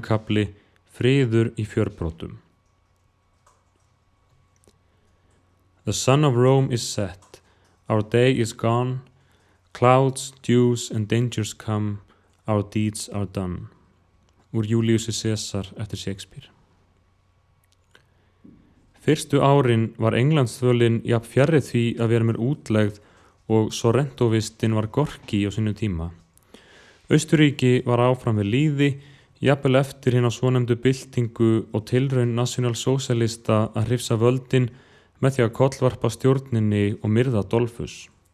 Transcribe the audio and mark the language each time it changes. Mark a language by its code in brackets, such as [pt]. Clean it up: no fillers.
[is] kafli, friður í fjörbrotum. [en] The sun of Rome is set, our day is gone, clouds, dews and dangers come, our deeds are done. [is] Úr Júlíusi Sesar eftir Shakespeare. Fyrstu árin var Englandsþvölin jafn fjarri því að vera mér útlegð og Sorrentovistin var Gorki á sínu tíma. Austurríki var áfram við lýði, jafnvel eftir hina svonefndu byltingu og tilraun nasjonalsósíalista að hrifsa völdin með því að kollvarpa stjórninni og myrða Dolfus.